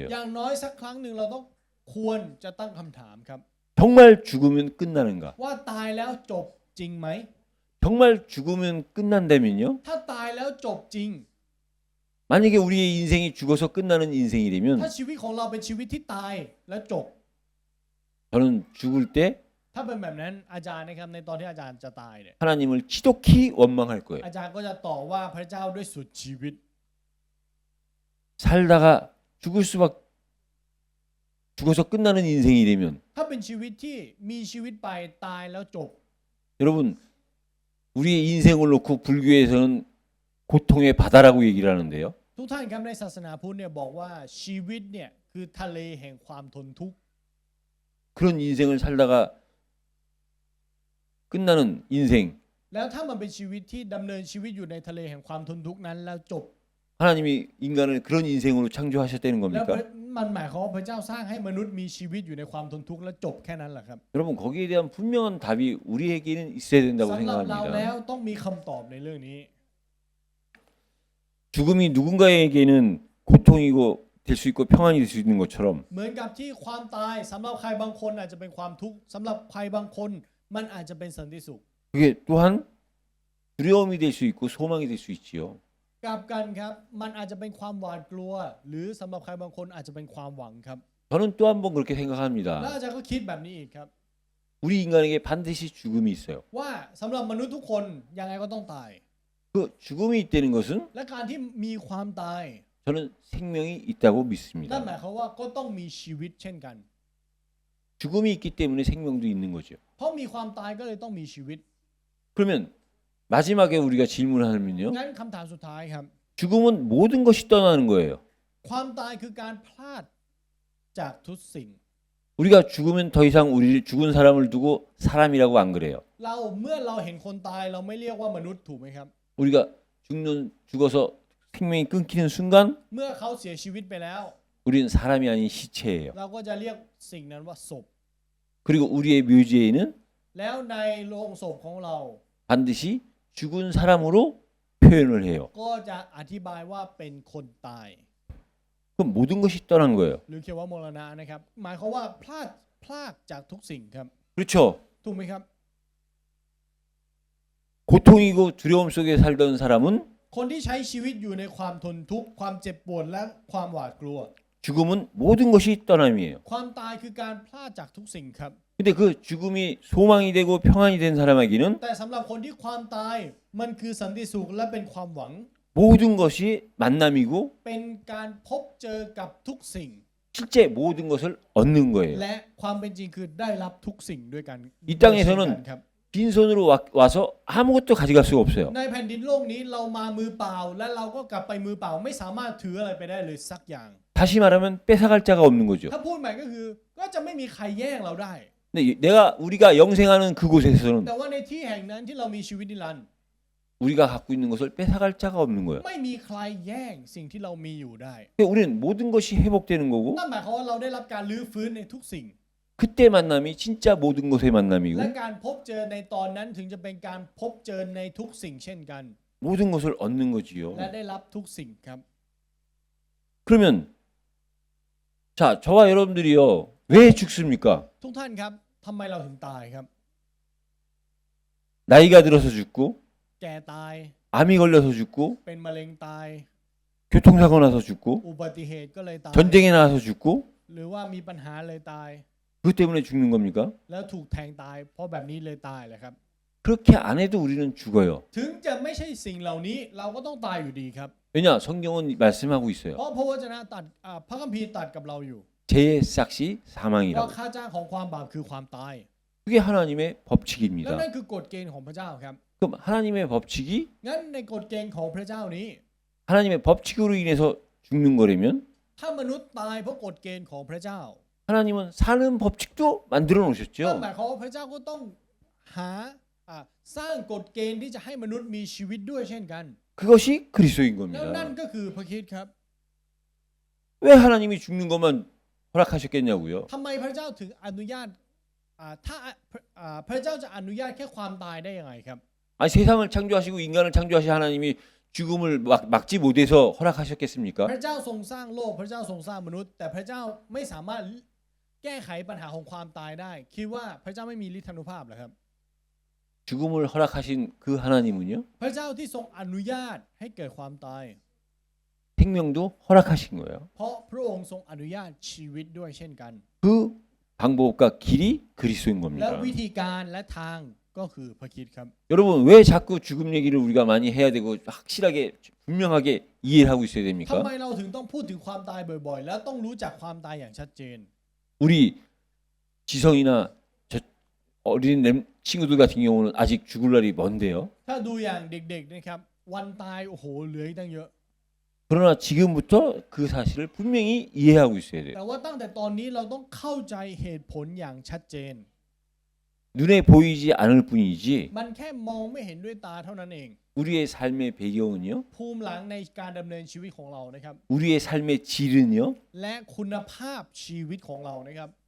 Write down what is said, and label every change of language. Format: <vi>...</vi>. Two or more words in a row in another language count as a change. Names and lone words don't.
<th>อย่างน้อยสักครั้งหนึ่งเราต้องควรจะตั้งคำถามครับ</th> <ko>정말 죽으면 끝나는가?</ko> <th>ว่าตายแล้วจบจริงไหม</th> <ko>정말 죽으면 끝난다면요?</ko> <th>ถ้าตายแล้วจบจริง</th> <ko>만약에 우리의 인생이 죽어서 끝나는 인생이</ko> <th>ถ้า</th> <ko>되면</ko> <th>ชีวิตของเราเป็นชีวิตที่ตายและจบ</th> <ko>저는 죽을 때</ko> <th>ถ้าเป็นแบบนั้นอาจารย์นะครับในตอนที่อาจารย์จะตายเนี่ย</th> <ko>하나님을 지독히 원망할 거예요.</ko> <th>อาจารย์ก็จะต่อว่าพระเจ้าด้วยสุดชีวิต</th> <ko>살다가 죽어서 끝나는 인생이 되면</ko> <th>ถ้าเป็นชีวิตที่มีชีวิตไปตายแล้วจบ</th> <ko>여러분 우리의 인생을 놓고 불교에서는 고통의 바다라고 얘기를 하는데요.</ko> <th>ทุกท่านครับในศาสนาพุทธเนี่ยบอกว่าชีวิตเนี่ยคือทะเลแห่งความทนทุกข์</th> <ko>그런 인생을 살다가 끝나는 인생</ko> <th>แล้วถ้ามันเป็นชีวิตที่ดำเนินชีวิตอยู่ในทะเลแห่งความทนทุกข์นั้นแล้วจบ</th> <ko>하나님이 인간을 그런 인생으로 창조하셨다는</ko> <th>แล้ว</th> <ko>겁니까?</ko> <th>มันหมายความว่าพระเจ้าสร้างให้มนุษย์มีชีวิตอยู่ในความทนทุกข์และจบแค่นั้นแหละครับ</th> <ko>여러분 거기에 대한 분명한 답이 우리에게는 있어야 된다고</ko> <th>สำหรับเราแล้ว</th> <ko>생각합니다.</ko> <th>ต้องมีคำตอบในเรื่องนี้</th> <ko>죽음이 누군가에게는 고통이고 될 수 있고 평안이 될 수 있는 것처럼</ko> <th>เหมือนกับที่ความตายสำหรับใครบางคนอาจจะเป็นความทุกข์สำหรับใครบางคนมันอาจจะเป็นสันติสุข</th> <ko>그게 또한 두려움이 될 수 있고 소망이 될 수 있지요.</ko> <th>กลับกันครับมันอาจจะเป็นความหวาดกลัว หรือสำหรับใครบางคนอาจจะเป็นความหวังครับ</th> <ko>저는 또 한 번 그렇게</ko> <th>แล้ว</th> <ko>생각합니다.</ko> <th>อาจารย์ก็คิดแบบนี้อีกครับ</th> <ko>우리 인간에게 반드시 죽음이 있어요.</ko> <th>ว่าสำหรับมนุษย์ทุกคนยังไงก็ต้องตาย</th> <ko>그 죽음이 있다는 것은</ko> <th>และการที่มีความตาย</th> <ko>저는 생명이 있다고</ko> <th>นั่นห</th> <ko>믿습니다.</ko> <th>มายความว่าก็ต้องมีชีวิตเช่นกัน</th> <ko>죽음이 있기 때문에 생명도 있는 거죠.</ko> <th>เพราะมีความตายก็เลยต้องมีชีวิต</th> <ko>그러면 마지막에 우리가 질문하면요.</ko> <th>งั้นคำถามสุดท้ายครับ</th> <ko>죽음은 모든 것이 떠나는 거예요.</ko> <th>ความตายคือการพลาดจากทุกสิ่ง</th> <ko>우리가 죽으면 더 이상 우리를 죽은 사람을 두고 사람이라고 안 그래요.</ko> <th>เมื่อเราเห็นคนตายเราไม่เรียกว่ามนุษย์ถูกไหมครับ</th> <ko>우리가 죽어서 생명이 끊기는 순간</ko> <th>เมื่อเขาเสียชีวิตไปแล้ว</th> <ko>우리는 사람이 아닌 시체예요.</ko> <th>เราก็จะเรียกสิ่งนั้นว่าศพ</th> <ko>그리고 우리의 묘지에는</ko> <th>แล้วในโลงศพของเรา</th> <ko>반드시 죽은 사람으로 표현을 해요.</ko> <th>ก็จะอธิบายว่าเป็นคนตาย</th> <ko>그럼 모든 것이 떠난 거예요.</ko> <th>หรือเขียนว่ามรณะนะครับ หมายความว่าพลาดจากทุกสิ่งครับ</th> <ko>그렇죠.</ko> <th>ถูกไหมครับ</th> <ko>고통이고 두려움 속에 살던 사람은</ko> <th>คนที่ใช้ชีวิตอยู่ในความทนทุกข์ความเจ็บปวดและความหวาดกลัว</th> <ko>죽음은 모든 것이 떠남이에요.</ko> <th>ความตายคือการพลาดจากทุกสิ่งครับ</th> <ko>근데 그 죽음이 소망이 되고 평안이 된 사람에게는</ko> <th>แต่สำหรับคนที่ความตายมันคือสันติสุขและเป็นความหวัง</th> <ko>모든 것이 만남이고</ko> <th>เป็นการพบเจอกับทุกสิ่ง</th> <ko>실제 모든 것을 얻는 거예요.</ko> <th>และความเป็นจริงคือได้รับทุกสิ่งด้วยกัน</th> <ko>이 땅에서는</ko> <th>ด้วยเช่นกันครับ</th> <ko>빈손으로 와서 아무것도 가져갈 수가 없어요.</ko> <th>ในแผ่นดินโลกนี้เรามามือเปล่าและเราก็กลับไปมือเปล่าไม่สามารถถืออะไรไปได้เลยสักอย่าง</th> <ko>다시 말하면 뺏어갈 자가 없는 거죠.</ko> <th>ถ้าพูดใหม่ก็คือก็จะไม่มีใครแย่งเราได้</th> <ko>근데 우리가 영생하는 그곳에서는</ko> <th>แต่ว่าในที่แห่งนั้นที่เรามีชีวิตนิรันดร์</th> <ko>우리가 갖고 있는 것을 뺏어갈 자가 없는 거예요.</ko> <th>ไม่มีใครแย่งสิ่งที่เรามีอยู่ได้</th> <ko>그러니까 우리는 모든 것이 회복되는 거고</ko> <th>นั่นหมายความว่าเราได้รับการลื้อฟื้นในทุกสิ่ง</th> <ko>그때 만남이 진짜 모든 것의 만남이고</ko> <th>และการพบเจอในตอนนั้นถึงจะเป็นการพบเจอในทุกสิ่งเช่นกัน</th> <ko>모든 것을 얻는 거지요.</ko> <th>และได้รับทุกสิ่งครับ</th> <ko>그러면 자 저와 여러분들이요 왜 죽습니까?</ko> <th>ทุกท่านครับทำไมเราถึงตายครับ</th> <ko>나이가 들어서 죽고</ko> <th>แก่ตาย</th> <ko>암이 걸려서 죽고</ko> <th>เป็นมะเร็งตาย</th> <ko>교통사고 나서 죽고</ko> <th>อุบัติเหตุก็เลยตาย</th> <ko>전쟁에 나가서 죽고</ko> <th>หรือว่ามีปัญหาเลยตาย</th> <ko>그것 때문에 죽는 겁니까?</ko> <th>แล้วถูกแทงตาย เพราะแบบนี้เลยตายแหละครับ</th> <ko>그렇게 안 해도 우리는 죽어요.</ko> <th>ถึงจะไม่ใช่สิ่งเหล่านี้เราก็ต้องตายอยู่ดีครับ</th> <ko>왜냐 성경은 말씀하고</ko> <th>เพ</th> <ko>있어요.</ko> <th>ราะพระวจนะตัดพระคัมภีร์ตัดกับเราอยู่</th> <ko>죄의 싹시</ko> <th>ว่า</th> <ko>사망이라고.</ko> <th>ค่าจ้างของความบาปคือความตาย</th> <ko>그게 하나님의</ko> <th>แล้ว</th> <ko>법칙입니다.</ko> <th>นั่นคือกฎเกณฑ์ของพระเจ้าครับ</th> <ko>그럼 하나님의 법칙이</ko> <th>งั้นในกฎเกณฑ์ของพระเจ้านี้</th> <ko>하나님의 법칙으로 인해서 죽는 거라면</ko> <th>ถ้ามนุษย์ตายเพราะกฎเกณฑ์ของพระเจ้า</th> <ko>하나님은 사는 법칙도 만들어</ko> <th>นั่น</th> <ko>놓으셨죠.</ko> <th>หมายความว่าพระเจ้าก็ต้องหาสร้างกฎเกณฑ์ที่จะให้มนุษย์มีชีวิตด้วยเช่นกัน</th> <ko>그것이 그리스도인</ko> <th>แล้วนั่น</th> <ko>겁니다.</ko> <th>ก็คือพระคริสต์ครับ</th> <ko>왜 하나님이 죽는 것만 허락하셨겠냐고요.</ko> <th>ทำไมพระเจ้าถึงอนุญาตถ้าพระเจ้าจะอนุญาตแค่ความตายได้ยังไงครับ</th> <ko>아니 세상을 창조하시고 인간을 창조하신 하나님이 죽음을 막지 못해서 허락하셨겠습니까?</ko> <th>พระเจ้าทรงสร้างโลกพระเจ้าทรงสร้างมนุษย์ แต่พระเจ้าไม่สามารถแก้ไขปัญหาของความตายได้ คิดว่าพระเจ้าไม่มีฤทธานุภาพเหรอครับ</th> <ko>죽음을 허락하신 그 하나님은요</ko> <th>พระเจ้าที่ทรงอนุญาตให้เกิดความตาย</th> <ko>생명도 허락하신 거예요.</ko> <th>เพราะพระองค์ทรงอนุญาตชีวิตด้วยเช่นกัน</th> <ko>그 방법과 길이 그리스도인</ko> <th>และ</th> <ko>겁니다.</ko> <th>วิธีการและทางก็คือพระคริสต์ครับ</th> <ko>여러분 왜 자꾸 죽음 얘기를 우리가 많이 해야 되고 확실하게 분명하게 이해를 하고 있어야</ko> <th>ทำ</th> <ko>됩니까?</ko> <th>ไมเราถึงต้องพูดถึงความตายบ่อยๆ แล้วต้องรู้จักความตายอย่างชัดเจน</th> <ko>우리 지성이나 저 어린 친구들 같은 경우는 아직 죽을 날이 먼데요.</ko> <th>ถ้าดูอย่างเด็กๆนะครับวันตายโอ้โหเหลืออีกตั้งเยอะ</th> <ko>그러나 지금부터 그 사실을 분명히 이해하고 있어야 돼요.</ko> <th>แต่ว่าตั้งแต่ตอนนี้เราต้องเข้าใจเหตุผลอย่างชัดเจน</th> <ko>눈에 보이지 않을 뿐이지</ko> <th>มันแค่มองไม่เห็นด้วยตาเท่านั้นเอง</th> <ko>우리의 삶의 배경은요.</ko> <th>ภูมิหลังในการดำเนินชีวิตของเรานะครับ</th> <ko>우리의 삶의 질은요.</ko> <th>และคุณภาพชีวิตของเรานะครับ</th>